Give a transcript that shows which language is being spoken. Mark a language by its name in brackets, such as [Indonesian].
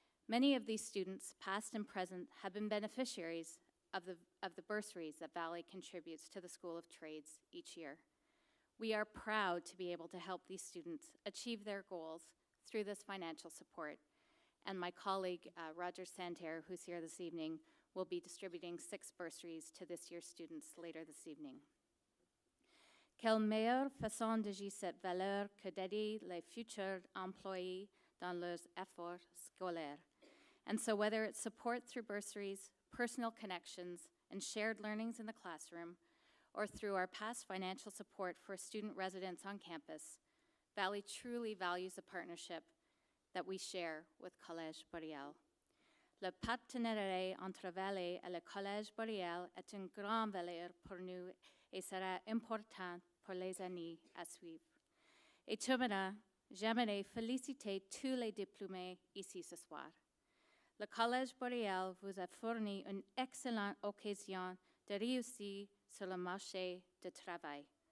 [English] Many of these students, past and present, have been beneficiaries of the bursaries that Valley contributes to the School of Trades each year. We are proud to be able to help these students achieve their goals through this financial support. And my colleague, Roger Santerre, who's here this evening, will be distributing 6 bursaries to this year's students later this evening. [French] Quelle meilleure façon d'agir cette valeur que d'aider les futurs employés dans leurs efforts scolaires. [English] And so whether it's support through bursaries, personal connections, and shared learnings in the classroom, or through our past financial support for student residents on campus, Valley truly values the partnership that we share with Collège Boreal. [French] Le partenariat entre Valley et le Collège Boreal est une grande valeur pour nous et sera important pour les années à suivre. Et terminant, j'aimerais féliciter tous les diplômés ici ce soir. Le Collège Boreal vous a fourni une excellente occasion de réussir sur le marché du travail.